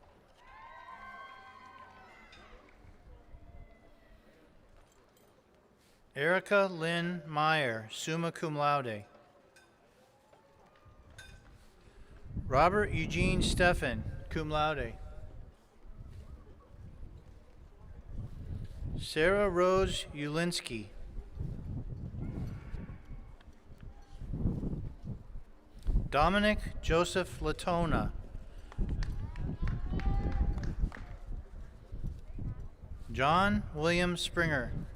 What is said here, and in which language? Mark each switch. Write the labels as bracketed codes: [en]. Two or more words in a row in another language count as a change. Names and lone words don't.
[en] Erica Lynn Meyer, [la] summa cum laude. [en] Robert Eugene Steffen, [la] cum laude. [en] Sarah Rose Ulinsky. Dominic Joseph Latona. John William Springer.